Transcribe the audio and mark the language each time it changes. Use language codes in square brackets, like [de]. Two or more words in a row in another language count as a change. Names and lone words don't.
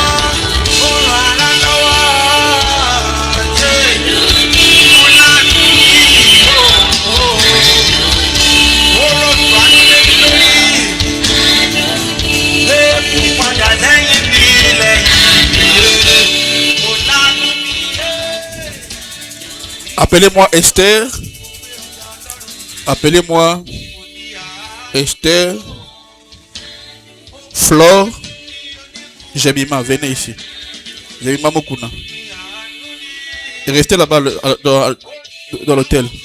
[yo] Ó ràn ará lọ́wọ́. Mo lánàá yìí. Ó rọ̀jò àánú lé mi lórí. Èkó padà lẹ́yìn mi lẹ́yìn. Mo lánàá mi. [fr] Appelez-moi Esther. Appelez-moi Esther. Flore. Jemima, venez ici. Jemima Mokuna. Et restez là-bas dans l'hôtel.